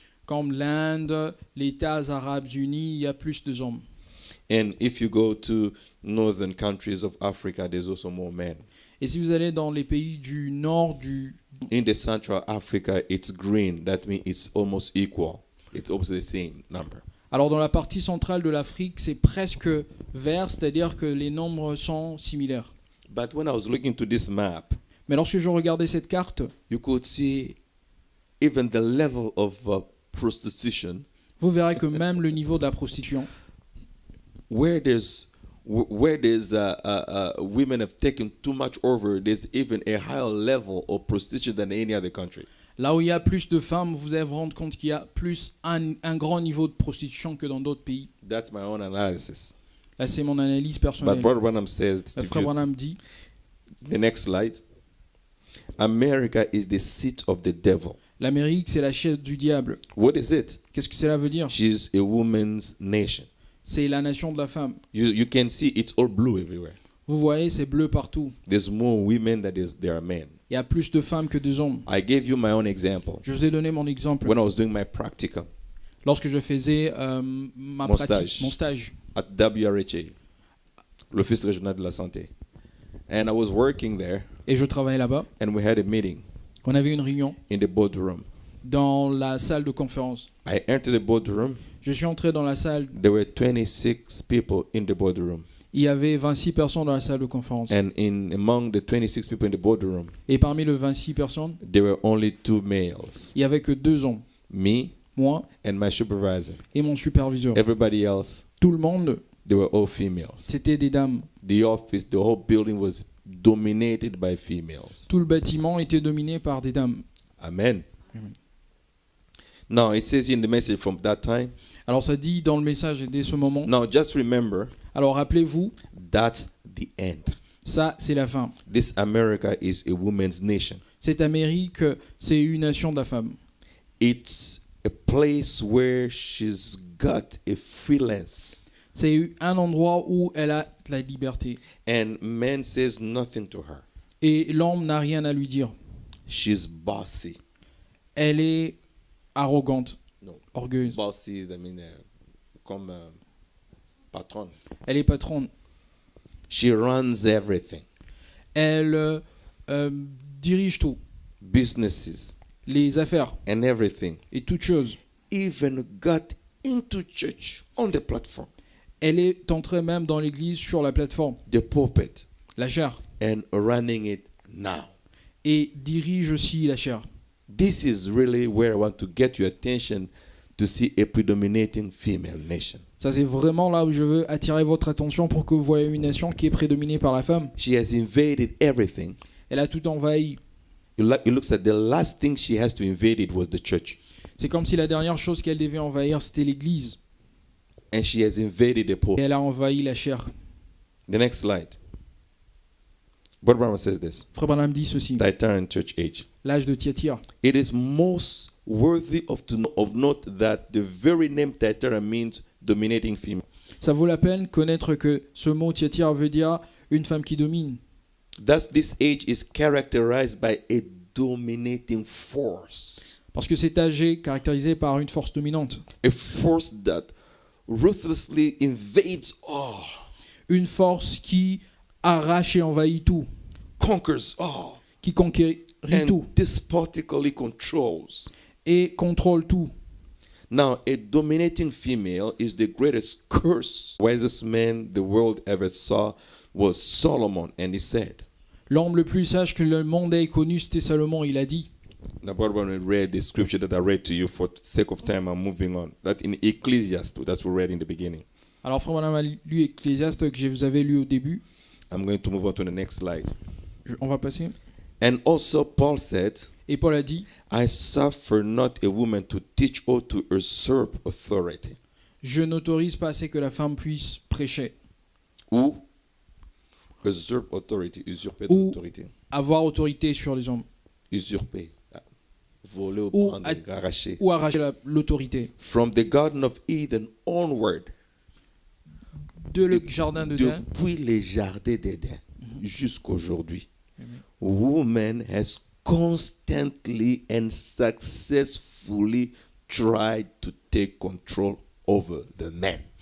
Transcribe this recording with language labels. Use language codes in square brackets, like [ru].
[fr] Comme l'Inde, les États arabes unis, il y a plus d'hommes. [en] And if you go to northern countries of Africa, there's also more men. [fr] Et si vous allez dans les pays du nord [en] In the Central Africa, it's green. That means it's almost equal. It's almost the same number. [fr] alors dans la partie centrale de l'Afrique, c'est presque vert, c'est-à-dire que les nombres sont similaires. [en] But when I was looking to this map, [fr] Mais lorsque je regardais cette carte, [en] you could see even the level of prostitution, [fr] vous verrez que même le niveau de la prostitution, [en] where there's where there's women have taken too much over, there's even a higher level of prostitution than any other country. [fr] Là où il y a plus de femmes, vous allez vous rendre compte qu'il y a plus un grand niveau de prostitution que dans d'autres pays. [en] That's my own analysis. [fr] Là, c'est mon analyse [en] But [fr] personnelle. [en] Brother Branham says, [fr] Le frère Branham dit, [en] the next slide, America is the seat of the devil. [fr] l'Amérique, c'est la chaise du diable. [en] What is it? [fr] Qu'est-ce que cela veut dire? [en] She's a woman's nation. [fr] C'est la nation de la femme. [en] You can see it's all blue everywhere. [fr] Vous voyez, c'est bleu partout. [en] There's more women than there are men. [fr] Il y a plus de femmes que d'hommes. [en] I gave you my own example. [fr] Je vous ai donné mon exemple. [en] When I was doing my practical [fr] Lorsque je faisais mon stage at WRHA, l'Office régional de la santé. [en] And I was working there, [fr] et je travaillais là-bas, [en] and we had a meeting [fr] on avait une réunion [en] in the boardroom. [fr] dans la salle de conférence. [en] I entered the boardroom. [fr] Je suis entré dans la salle. [en] There were 26 people in the boardroom. [fr] Il y avait 26 personnes dans la salle de conférence. [en] And among the 26 people in the boardroom, [fr] Et parmi les 26 personnes, [en] there were only 2 males. [fr] il n'y avait que 2 hommes. [en] Me [fr] Moi [en] and my supervisor. [fr] et mon superviseur. [en] Everybody else, [fr] Tout le monde, [en] they were all females. [fr] c'était des dames. [en] The office, the whole building was dominated by females. [fr] Tout le bâtiment était dominé par des dames. Amen. Amen. [en] Now, it says in the message from that time. [fr] Alors ça dit dans le message et dès ce moment. [en] Now, just remember, [fr] Alors rappelez-vous, [en] that's the end. [fr] ça c'est la fin. [en] This America is a woman's nation. [fr] Cette Amérique, c'est une nation de la femme. [en] It's a place where she's got a freelance. [fr] C'est un endroit où elle a la liberté. [en] And man says nothing to her. [fr] Et l'homme n'a rien à lui dire. [en] She's bossy. [fr] Elle est arrogante, [en] No. [fr] orgueilleuse. [en] Bossy, I mean, [fr] comme patron. Elle est patronne. [en] She runs everything. [fr] Elle dirige tout, [en] Businesses [fr] les affaires [en] and everything. [fr] et toutes choses. [en] Even got into church on the platform, [fr] Elle est entrée même dans l'église sur la plateforme, [en] the pulpit, [fr] la chaire, [en] and running it now. [fr] et dirige aussi la chaire. [en] This is really where I want to get your attention to see a predominating female nation. [fr] Ça, c'est vraiment là où je veux attirer votre attention pour que vous voyez une nation qui est prédominée par la femme. [en] She has invaded everything. [fr] Elle a tout envahi. [en] It looks like the last thing she has to invade it was the church. [fr] C'est comme si la dernière chose qu'elle devait envahir, c'était l'église. [en] And she has invaded the [fr] Et [en] pulpit. [fr] elle a envahi la chair. [en] The next slide. Brother Branham says this. [fr] Frère Branham dit ceci. [en] Thyatira church age. [fr] L'âge de Thyatire. [en] It is most worthy of note that the very name Thyatira means dominating female. [fr] Ça vaut la peine connaître que ce mot Thyatire veut dire une femme qui domine. [en] Thus, this age is characterized by a dominating force. [fr] Parce que cet âge est caractérisé par une force dominante. [en] A force that ruthlessly invades all, [fr] Une force qui arrache et envahit tout. [en] conquers all, [fr] Qui conquérit [en] and [fr] tout. [en] despotically controls. [fr] Et contrôle tout. [en] Now, a dominating female is the greatest curse. Wisest man the world ever saw was Solomon, and he said. [fr] L'homme le plus sage que le monde ait connu, c'était Salomon. Il a dit. [en] Now, when we read the scripture that I read to you, for sake of time, I'm moving on. That in Ecclesiastes, that we read in the beginning. [fr] Alors, frère Branham a lu Ecclésiaste que je vous avais lu au début. [en] I'm going to move on to the next slide. [fr] On va passer. [en] And also, Paul said, [fr] Et Paul a dit, [en] I suffer not a woman to teach or to usurp authority. [fr] je n'autorise pas assez que la femme puisse prêcher [en] Ou usurp authority, [fr] usurper Ou- l'autorité. avoir autorité sur les hommes Usurper. Voler ou Ou prendre, à- arracher. ou arracher l'autorité. [en] From the Garden of Eden onward, [fr] De le jardin d'Éden, depuis les jardins d'Éden jusqu'aujourd'hui, Amen. [en] woman has constantly and successfully tried to take control over the man.